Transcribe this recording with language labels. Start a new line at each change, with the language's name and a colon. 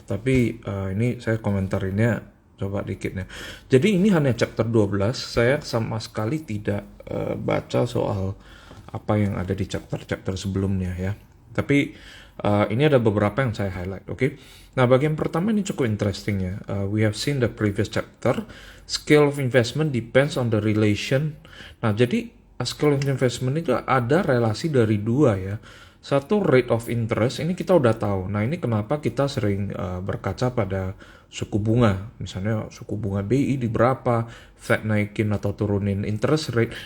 Indonesian: Tapi ini saya komentarinnya coba dikit ya. Jadi ini hanya chapter 12, saya sama sekali tidak baca soal apa yang ada di chapter-chapter sebelumnya ya. Tapi ini ada beberapa yang saya highlight, oke? Nah, bagian pertama ini cukup interesting ya.
English: We have seen the previous chapter. Scale of investment depends on the relation.
Indonesian: Nah, jadi scale of investment itu ada relasi dari dua ya. Satu rate of interest, ini kita udah tahu. Nah, ini kenapa kita sering berkaca pada suku bunga. Misalnya suku bunga BI di berapa, Fed naikin atau turunin interest rate.